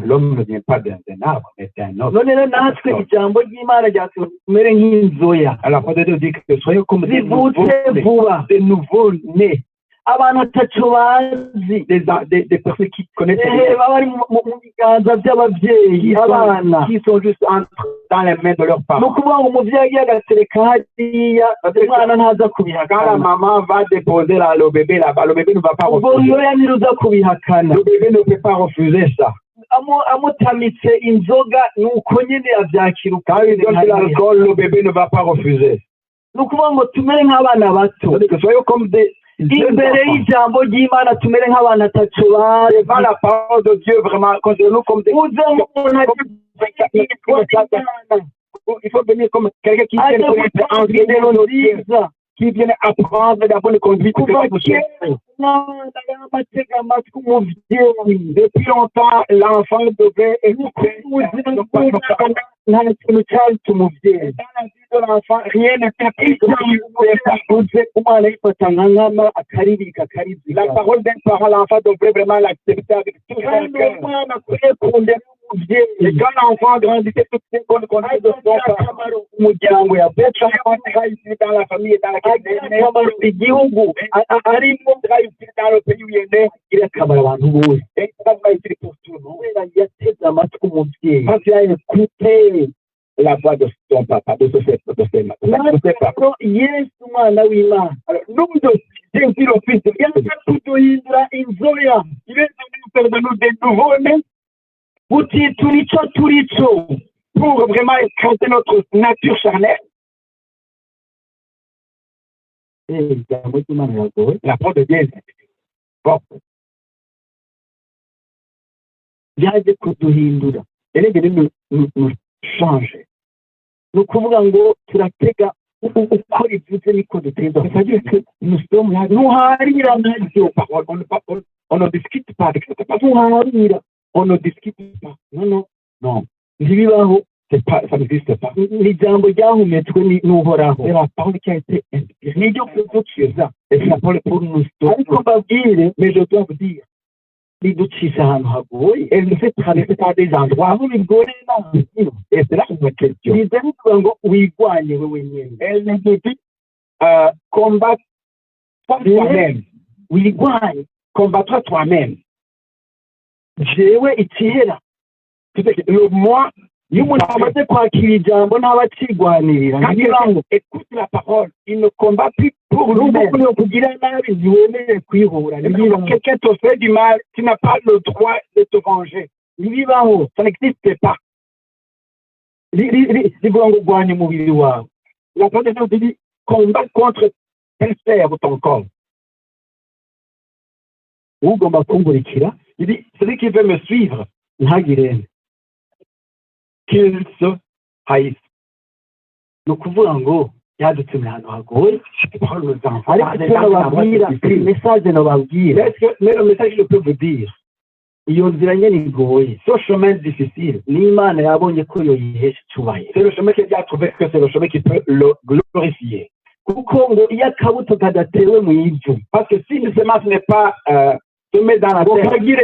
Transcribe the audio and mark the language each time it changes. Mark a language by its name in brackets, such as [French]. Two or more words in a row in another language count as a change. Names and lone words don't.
[French] L'homme ne vient pas d'un arbre, mais d'un homme. [Rundi] None rero natwe ijambo ry'Imana ryatumere nk'inzoya [French] Alors, on doit dire que soyez comme des [Rundi] zivutse vuba, [French] nouveaux-nés, [Rundi] abantu ataco bazi, [French] des personnes qui connaissent [Rundi] baba bari mu biganza by'abavyeyi, abana [French] qui sont juste dans les mains de leurs [Rundi] ni [French] parents. [Rundi] ukuvuga ngo umuvyeyi agiye agatereka hariya umwana ntaza [French] Quand la [Rundi] kubihakana. [French] maman va déposer le bébé là-bas, le bébé ne va pas [Rundi] ubwo [French] refuser. [Rundi] nzoya ntiruza kubihakana. [French] Le bébé ne peut pas refuser ça. [Rundi] Amutamitse inzoga ni uko nyene avyakira [French] Quand il donne de l'alcool, le bébé ne va pas refuser. [Rundi] ni ukuvuga ngo tumere nk'abana bato [French] C'est-à-dire que soyez comme des [Rundi] imbere y'ijambo ry'Imana, tumere nk'abana ataco bazi. [French] devant la parole de Dieu, vraiment, considérez-nous comme des... [Rundi] uze nk'umuntu [French] Il faut venir comme quelqu'un qui vient [Rundi] indero nziza [French] qui vient apprendre la bonne conduite. [Rundi] kuva kera umwana y'amatega amatwi umuvyeyi. [French] Depuis longtemps, l'enfant devait écouter. [Rundi] nta kintu cyarutse umuvyeyi. [French] Dans la vie de l'enfant, rien n'était plus [Rundi] uze umwana yifata nka nkama akaririka akarizika. [French] la parole d'un parent, l'enfant devrait vraiment l'accepter avec tout son [Rundi] kandi [French] cœur. [Rundi] umwana akwiye kundera [French] Et [Rundi] umuvyeyi. [French] quand l'enfant grandissait, toutes ces bonnes conduites de son parent, [Rundi] umuryango yavutse [French] sera ici dans la famille et dans laquelle il est né, [Rundi] akamaro igihugu arimo [French] sera ici dans le pays où il est né, [Rundi] agira akamaro abantu bose. [French] et il sera ici pour tout le monde. [Rundi] kubera yateze amatwi umuvyeyi. [French] Quand il a écouté la voix de son papa, de ses papas. [Rundi] Rero Yesu umwana w'Imana [French] Alors, nous aussi, Jésus, le Fils de Dieu, [Rundi] yaje kuduhindura inzoya, [French] il est venu faire de nous des nouveaux-nés [Rundi] gutitura ico turico. [French] pour vraiment écraser notre nature charnelle. [Rundi] Ijambo ry'Imana riragoye. [French] La parole de Dieu est forte. [Rundi] Yaje kuduhindura, [French] Elle est venue nous changer. [Rundi] ni ukuvuga ngo turatega uko rivuze niko duteza. [French] C'est-à-dire que nous sommes là, [Rundi] ntuharira naryo, [French] on ne discute pas avec cette personne. [Rundi] ntuharira, [French] On ne discute pas. [Rundi] non ntibibaho. [French] Ça n'existe pas. [Rundi] Ni ijambo ryahumetswe n'uhoraho. [French] C'est la parole qui a été inspirée. [Rundi] niryo kudukiza. [French] Et c'est la parole pour nous sauver. [Rundi] ariko mbabwire, [French] Mais je dois vous dire, [Rundi] riducisha ahantu hagoye. [French] elle nous fait traverser par des endroits [Rundi] aho bigoreye n'ahantu. [French] et c'est là une question. [Rundi] biza bivuga ngo wigwanye wewe nyene. [French] Elle nous dit, combattre toi-même. [Rundi] Wigwanye. [French] Combattre toi-même. [Rundi] jewe ikihera. [French] Le moi, [Rundi] iyo umuntu amaze kwakira ijambo ntaba akigwanirira. [French] quand il écoute la parole, il ne combat plus pour lui-même. [Rundi] N'ubwo kugira nabi ntiwemerewe kwihura. [French] Quand quelqu'un te fait du mal, tu n'as pas le droit de te venger. [Rundi] Ntibibaho. [French] Ça n'existe pas. [Rundi] rivuga ngo urwanye umubiri wawe. [French] La parole de Dieu dit, combat contre tes frères ou ton corps. [Rundi] ugomba kumburikira, [French] Il dit, celui qui veut me suivre, [Rundi] ntagire [French] qu'il se haïsse. [Rundi] ni ukuvuga ngo yadutse mu hantu hagoye. [French] Cette parole nous envoie [Rundi] ariko [French] des [Rundi] icyo [French] gens qui [Rundi] nababwira, [French] n'envoient pas. [Rundi] mesaje nababwira, [French] Mais le message, je peux vous dire, [Rundi] iyo nzira nyene igoye. [French] ce chemin difficile, [Rundi] n'Imana yabonye ko yoyihesha icyubahiro. [French] c'est le chemin qu'il a trouvé que c'est le chemin qui peut le glorifier. [Rundi] kuko ngo iyo akabuto kadatewe mu ivu, [French] Parce que si une semence n'est pas semée dans la